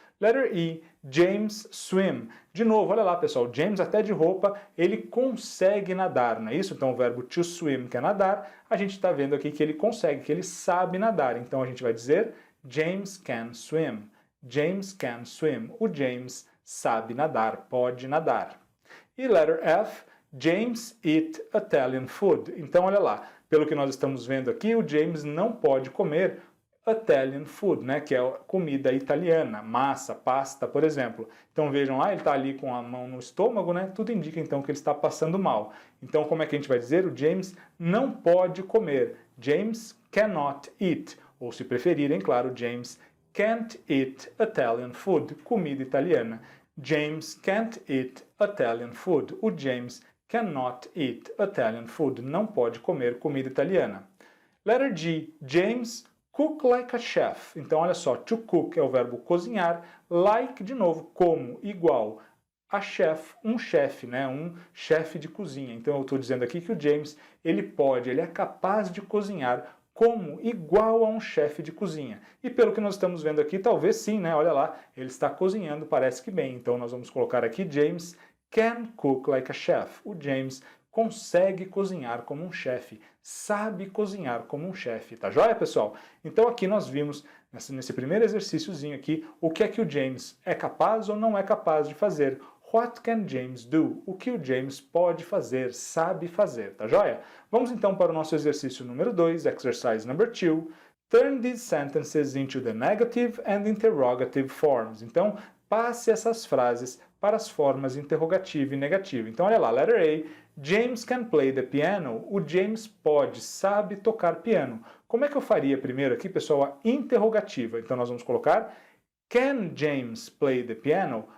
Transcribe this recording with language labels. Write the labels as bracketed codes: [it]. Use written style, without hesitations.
[en] Letter E, James swim. [pt] De novo, olha lá, pessoal, James até de roupa, ele consegue nadar, não é isso? Então o verbo to swim, que é nadar, a gente está vendo aqui que ele consegue, que ele sabe nadar. Então a gente vai dizer [en] James can swim. James can swim. [pt] O James sabe nadar, pode nadar. [en] E letter F, James eat Italian food. [pt] Então olha lá, pelo que nós estamos vendo aqui, o James não pode comer Italian food, né, que é comida italiana, massa, pasta, por exemplo. Então vejam lá, ele está ali com a mão no estômago, né, tudo indica então que ele está passando mal. Então como é que a gente vai dizer? O James não pode comer. [en] James cannot eat. [pt] Ou se preferirem, claro, [en] James can't eat Italian food, [pt] comida italiana. [en] James can't eat Italian food. O James cannot eat Italian food. [pt] Não pode comer comida italiana. [en] Letter G, James cook like a chef. [pt] Então, olha só, to cook é o verbo cozinhar, like, de novo, como, igual, a chef, um chefe, né? Um chefe de cozinha. Então, eu estou dizendo aqui que o James, ele é capaz de cozinhar como, igual a um chefe de cozinha. E pelo que nós estamos vendo aqui, talvez sim, né? Olha lá, ele está cozinhando, parece que bem. Então, nós vamos colocar aqui, [en] James can cook like a chef. [pt] O James consegue cozinhar como um chefe, sabe cozinhar como um chefe, tá joia, pessoal? Então aqui nós vimos, nesse primeiro exercíciozinho aqui, o que é que o James é capaz ou não é capaz de fazer. [en] What can James do? [pt] O que o James pode fazer, sabe fazer, tá joia? Vamos então para o nosso exercício número 2, [en] exercise number 2. Turn these sentences into the negative and interrogative forms. [pt] Então, passe essas frases para as formas interrogativa e negativa. Então, olha lá, letter A, [en] James can play the piano. [pt] O James pode, sabe tocar piano. Como é que eu faria primeiro aqui, pessoal, a interrogativa? Então, nós vamos colocar [en] Can James play the piano?